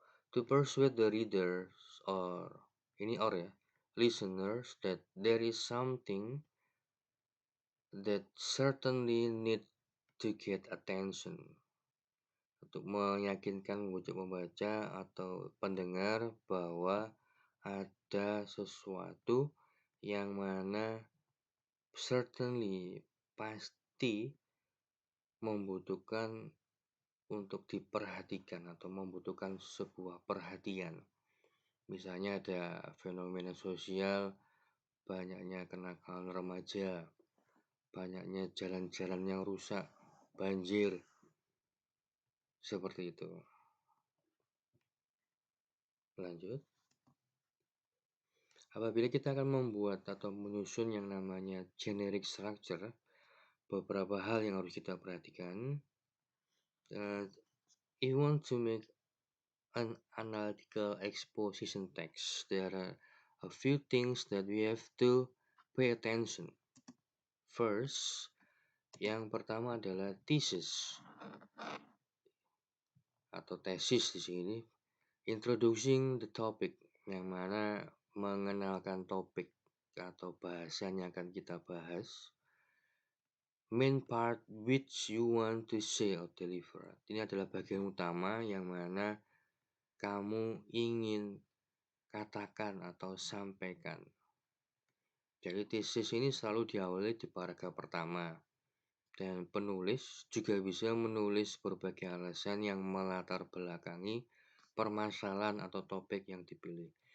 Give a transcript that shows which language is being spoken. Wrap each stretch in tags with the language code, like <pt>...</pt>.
<en>To persuade the readers or listeners that there is something that certainly need to get attention.</en> <id>Untuk meyakinkan membujuk pembaca atau pendengar bahwa ada sesuatu yang mana certainly pasti membutuhkan untuk diperhatikan atau membutuhkan sebuah perhatian. Misalnya ada fenomena sosial, banyaknya kenakalan remaja, banyaknya jalan-jalan yang rusak, banjir, seperti itu. Lanjut. Apabila kita akan membuat atau menyusun yang namanya generic structure, beberapa hal yang harus kita perhatikan.</id> <en>you want to make an analytical exposition text, there are a few things that we have to pay attention.</en> <id>First, yang pertama adalah thesis atau tesis di sini.</id> <en>Introducing the topic,</en> <id>yang mana mengenalkan topik atau bahasan yang akan kita bahas.</id> <en>Main part which you want to say or deliver.</en> <id>Ini adalah bagian utama yang mana kamu ingin katakan atau sampaikan. Jadi tesis ini selalu diawali di paragraf pertama. Dan penulis juga bisa menulis berbagai alasan yang melatar belakangi permasalahan atau topik yang dipilih.</id>